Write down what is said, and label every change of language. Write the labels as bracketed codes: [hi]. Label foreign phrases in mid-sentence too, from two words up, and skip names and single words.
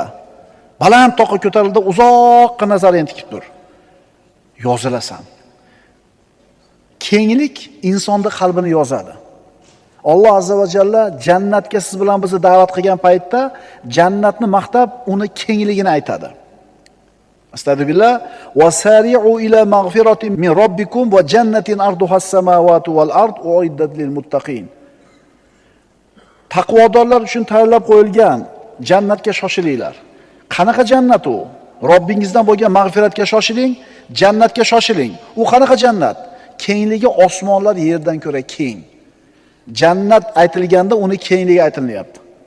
[uz] Baland toqqa ko'tarildi, uzoqqa nazaringni tikib tur. Yozilasan. Kenglik insonning qalbini yozadi. Alloh [ar] عز وجل [uz] jannatga siz bilan bizni da'vat qilgan paytda jannatni maqtab, uni kengligini aytadi. Astagfirullah. [ar] وسارعوا إلى مغفرة من ربكم وجنة عرضها السماوات والأرض أعدت للمتقين. [uz] Taqvodorlar uchun tayyorlab qo'yilgan jannatga shoshilinglar. Qanaqa jannat u? Robbingizdan bo'lgan mag'firatga shoshiling, jannatga shoshiling. U qanaqa jannat? Kengligi osmonlar yerdan ko'ra keng. Jannat aytilganda uni kengligi aytilyapti.